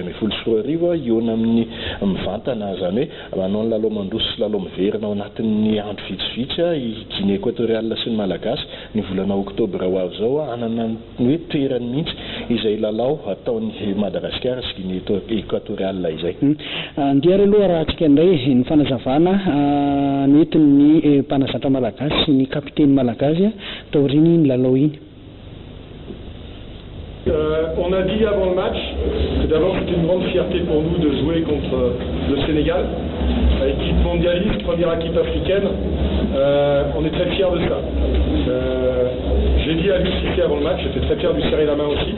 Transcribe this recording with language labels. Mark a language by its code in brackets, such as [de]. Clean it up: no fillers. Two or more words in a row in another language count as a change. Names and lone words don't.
[mg] 2024 iona amin'ny mivantana zany hoe manao ny lalao mandroso sy lalao miverina ao anatin'ny andro vitsivitsy i Guinée équatoriale sy ny malagasy ny volana oktobra ho avy zao anana ny hoe toerany mihitsy izay lalao ataon'ny Madagasikara sy Guinée équatoriale izay andiary aloha raha antsika indray ny fanazavana nentin'ny mpanazatra malagasy sy ny kapiteny malagasy taoriny ny lalao iny. [fr] On a dit avant le match que d'abord c'était une grande fierté pour nous de jouer contre le Sénégal, équipe mondialiste, première équipe africaine. On est très fiers de ça. J'ai dit à Aliou Cissé avant le match, j'étais très fier de lui serrer la main aussi.